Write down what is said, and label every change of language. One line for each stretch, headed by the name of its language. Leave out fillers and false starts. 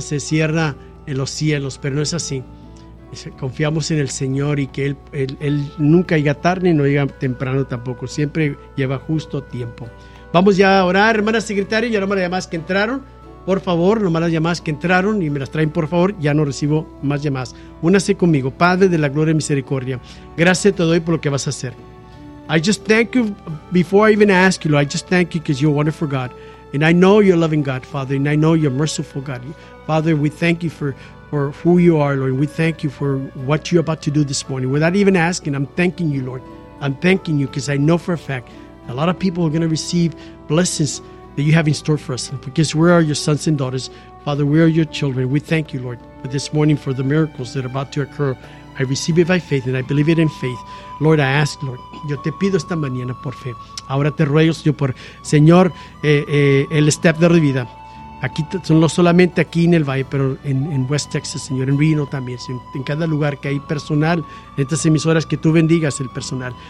Spanish: Se cierra en los cielos, pero no es así. Confiamos en el Señor y que Él nunca llega tarde ni no llega temprano tampoco. Siempre lleva justo tiempo. Vamos ya a orar, hermana secretaria, ya nomás las llamadas que entraron. Por favor, nomás las llamadas que entraron y me las traen, por favor. Ya no recibo más llamadas. Únase conmigo, Padre de la gloria y misericordia. Gracias te doy por lo que vas a hacer.
English: I just thank you, before I even ask you, Lord, I just thank you because you're a wonderful God. And I know you're a loving God, Father, and I know you're a merciful God. Father, we thank you for who you are, Lord. We thank you for what you're about to do this morning. Without even asking, I'm thanking you, Lord. I'm thanking you because I know for a fact a lot of people are going to receive blessings that you have in store for us. Because we are your sons and daughters. Father, we are your children. We thank you, Lord, for this morning for the miracles that are about to occur. I receive it by faith and I believe it in faith. Lord, I ask, Lord.
Spanish: Yo te pido esta mañana por fe. Ahora te ruego, Señor, por Señor, el step de vida. Aquí no solamente aquí en el Valle, pero en West Texas, Señor, en Reno también, en cada lugar que hay personal, en estas emisoras, que tú bendigas el personal.